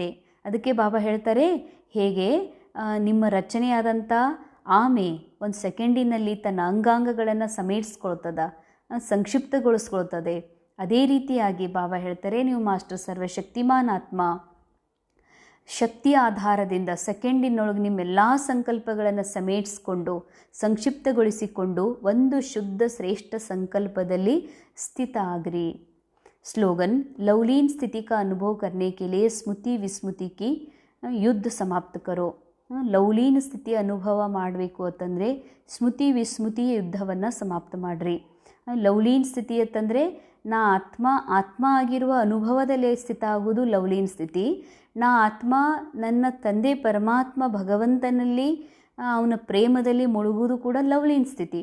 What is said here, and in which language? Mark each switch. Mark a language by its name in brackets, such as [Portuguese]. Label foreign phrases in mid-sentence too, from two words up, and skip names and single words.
[Kannada] ಅದಕ್ಕೆ ಬಾಬಾ ಹೇಳ್ತಾರೆ, ಹೇಗೆ ನಿಮ್ಮ ರಚನೆಯಾದಂಥ ಆಮೆ 1 ಸೆಕೆಂಡಿನಲ್ಲಿ ತನ್ನ ಅಂಗಾಂಗಗಳನ್ನು ಸಮೇಟಿಸ್ಕೊಳ್ತದ, ಸಂಕ್ಷಿಪ್ತಗೊಳಿಸ್ಕೊಳ್ತದೆ, ಅದೇ ರೀತಿಯಾಗಿ ಬಾಬಾ ಹೇಳ್ತಾರೆ, ನೀವು ಮಾಸ್ಟರ್ ಸರ್ವಶಕ್ತಿಮಾನ್ ಆತ್ಮ ಶಕ್ತಿಯ ಆಧಾರದಿಂದ ಸೆಕೆಂಡಿನೊಳಗೆ ನಿಮ್ಮೆಲ್ಲ ಸಂಕಲ್ಪಗಳನ್ನು ಸಮೇಟಿಸ್ಕೊಂಡು ಸಂಕ್ಷಿಪ್ತಗೊಳಿಸಿಕೊಂಡು ಒಂದು ಶುದ್ಧ ಶ್ರೇಷ್ಠ ಸಂಕಲ್ಪದಲ್ಲಿ ಸ್ಥಿತ ಆಗ್ರಿ. [Hindi] स्लोगन, लवलीन स्थिति का अनुभव करने के लिए स्मृति विस्मृति की युद्ध समाप्त करो. [Kannada] ಲವ್ಲೀನ ಸ್ಥಿತಿ ಅನುಭವ ಮಾಡಬೇಕು ಅಂತಂದರೆ ಸ್ಮೃತಿ ವಿಸ್ಮೃತಿಯ ಯುದ್ಧವನ್ನು ಸಮಾಪ್ತ ಮಾಡಿರಿ. ಲವ್ಲೀನ ಸ್ಥಿತಿ ಅಂತಂದರೆ ನಾ ಆತ್ಮ ಆಗಿರುವ ಅನುಭವದಲ್ಲಿ ಸ್ಥಿತ ಆಗುವುದು ಲವ್ಲೀನ ಸ್ಥಿತಿ. ನಾ ಆತ್ಮ ನನ್ನ ತಂದೆ ಪರಮಾತ್ಮ ಭಗವಂತನಲ್ಲಿ ಅವನ ಪ್ರೇಮದಲ್ಲಿ ಮುಳುಗುವುದು ಕೂಡ ಲವ್ಲೀನ ಸ್ಥಿತಿ.